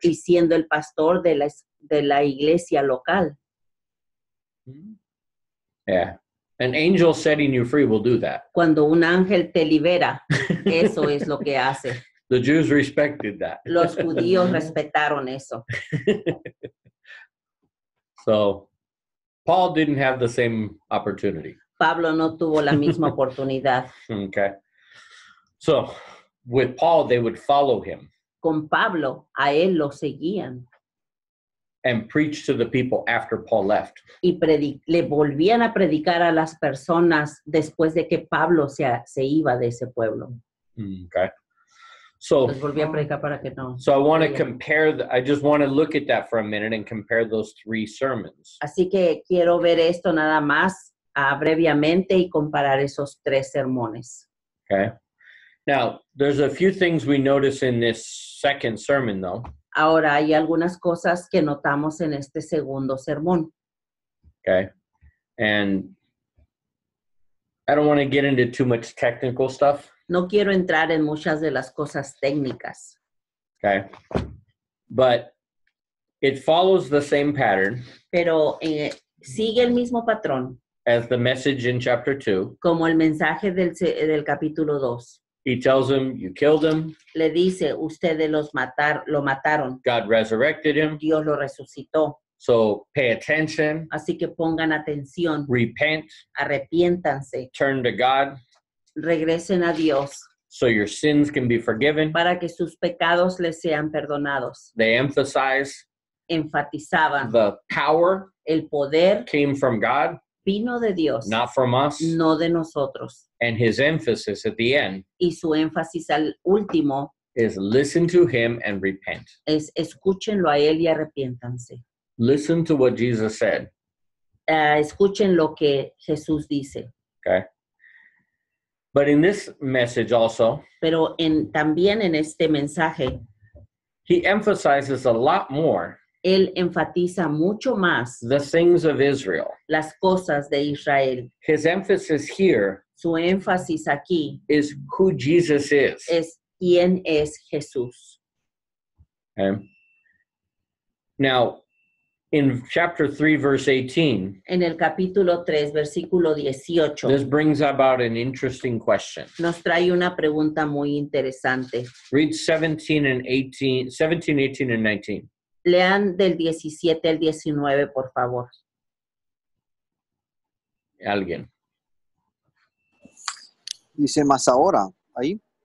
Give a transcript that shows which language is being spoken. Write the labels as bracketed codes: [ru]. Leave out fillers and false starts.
[es] y siendo el pastor de la iglesia local. [en] Yeah. An angel setting you free will do that. [es] Cuando un ángel te libera, eso es lo que hace. [en] The Jews respected that. [es] Los judíos respetaron eso. [en] So Paul didn't have the same opportunity. [es] Pablo no tuvo la misma oportunidad. [en] Okay. So with Paul, they would follow him [es] Con Pablo, a él lo seguían [en] and preach to the people after Paul left. [es] y le volvían a predicar a las personas después de que Pablo se iba de ese pueblo. [en] Okay. So [es] Les volvía a predicar para que no. [en] I want to compare, I just want to look at that for a minute and compare those three sermons. [es] Así que quiero ver esto nada más brevemente y comparar esos 3 sermones. [en] Okay. Now, there's a few things we notice in this second sermon, though. [es] Ahora, hay algunas cosas que notamos en este segundo sermón. [en] Okay. And I don't want to get into too much technical stuff. [es] No quiero entrar en muchas de las cosas técnicas, [en] Okay. But it follows the same pattern [es] pero sigue el mismo patrón [en] as the message in chapter 2. [es] como el mensaje del capítulo 2. [en] He tells him, you killed him. [es] Le dice, ustedes lo mataron. [en] God resurrected him. [es] Dios lo resucitó. [en] So pay attention, [es] Así que pongan atención, [en] repent, [es] arrepiéntanse, [en] turn to God [es] regresen a Dios [en] so your sins can be forgiven. [es] para que sus pecados les sean perdonados. [en] They emphasize [es] Enfatizaban, [en] the power [es] el poder [en] came from God, [es] vino de Dios, [en] not from us. [es] no de nosotros. [en] And his emphasis at the end [es] Y su énfasis al último [en] is listen to him and repent. [es] es escúchenlo a él y arrepiéntanse. [en] Listen to what Jesus said, [es] Escuchen lo que Jesús dice. [en] okay? But in this message also, [es] Pero también en este mensaje, [en] he emphasizes a lot more [es] él enfatiza mucho más [en] the things of Israel. [es] las cosas de Israel. [en] His emphasis here [es] Su énfasis aquí [en] is who Jesus is. [es] es quién es Jesús. [en] Okay? Now, in chapter 3, verse 18, [es] En el capítulo 3, versículo 18, [en] this brings about an interesting question. [es] nos trae una pregunta muy interesante. [en] Read 17, 18, and 19. [es] Lean del 17 al 19, por favor. Alguien. Dice, mas ahora, ahí,